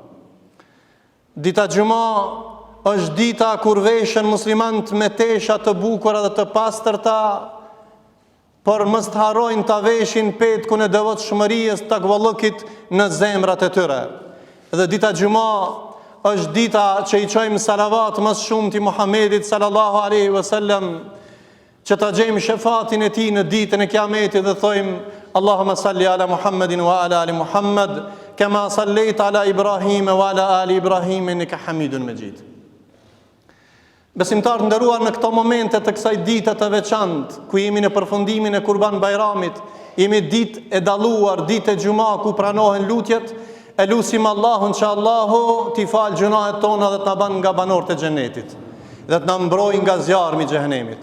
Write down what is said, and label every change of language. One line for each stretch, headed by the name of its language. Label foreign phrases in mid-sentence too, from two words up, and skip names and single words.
Albanian: Dita Gjuma është dita kur veshën muslimanët me tesha të bukura dhe të pastërta, por mos të harrojnë ta veshin petkun e devotshmërisë të takvallukit në zemrat e tyre. Dhe dita Gjuma është dita që i çojmë salavat më shumë ti Muhamedit
Arabic: صلى الله عليه وسلم,
Albanian: që ta gjejmë shefatin e Tij në ditën e Kiametit dhe thojmë
Arabic: اللهم صل على محمد وعلى آل محمد كما صليت على إبراهيم وعلى آل إبراهيم إنك حميد مجيد.
Albanian: Besimtarë nderuar, në këto momente të kësaj dite të veçantë, ku jemi në përfundimin e Kurban Bayramit, jemi ditë e dalluar, ditë e Gjuma ku pranohen lutjet, e lusim Allahun që Allahu t'i falë gjunahet tona dhe t'na ban nga banorët e xhenetit dhe t'na mbrojë nga zjarmi i xhehenemit.